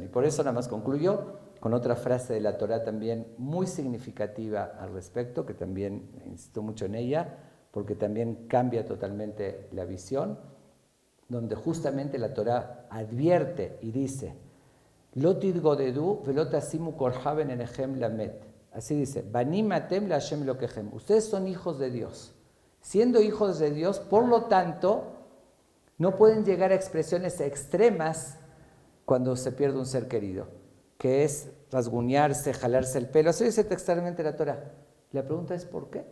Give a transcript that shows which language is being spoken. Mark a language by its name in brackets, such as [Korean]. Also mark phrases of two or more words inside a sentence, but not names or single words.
[Spanish] Y por eso nada más concluyo con otra frase de la Torá también muy significativa al respecto, que también insisto mucho en ella, porque también cambia totalmente la visión, donde justamente la Torá advierte y dice, [Hebrew] לא תתגודדו ולא תשימו קרחה בין עיניכם למת. [Spanish] Así dice, [Hebrew] בנים אתם לה' אלהיכם. [Spanish] Ustedes son hijos de Dios. Siendo hijos de Dios, por lo tanto, no pueden llegar a expresiones extremas cuando se pierde un ser querido, que es rasguñarse, jalarse el pelo. Eso dice textualmente la Torá. La pregunta es, ¿por qué?